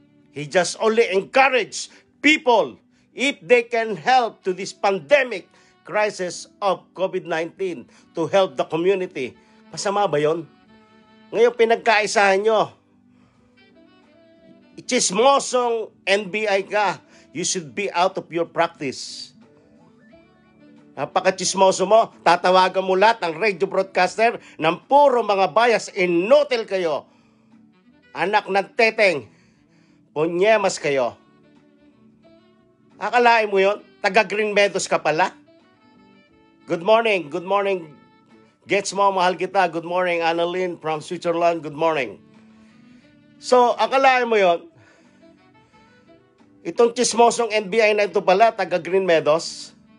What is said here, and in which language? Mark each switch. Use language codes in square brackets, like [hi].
[en] He just only encouraged people if they can help to this pandemic crisis of COVID-19 to help the community. [tl] Masama ba yun? Ngayon pinagkaisahan nyo. Chismosong NBI ka. [en] You should be out of your practice. [tl] Napaka-chismoso mo. Tatawagan mo lahat ng radio broadcaster ng puro mga bias. Inutil kayo. Anak ng teteng. Punyemas kayo. Akalain mo yun? Taga Green Meadows ka pala? [en] Good morning, good morning. [tl] Gets mo, mahal kita. [en] Good morning, Annalyn from Switzerland. Good morning. [tl] So, akalain mo yon, itong chismosong NBI na ito pala, taga Green Meadows.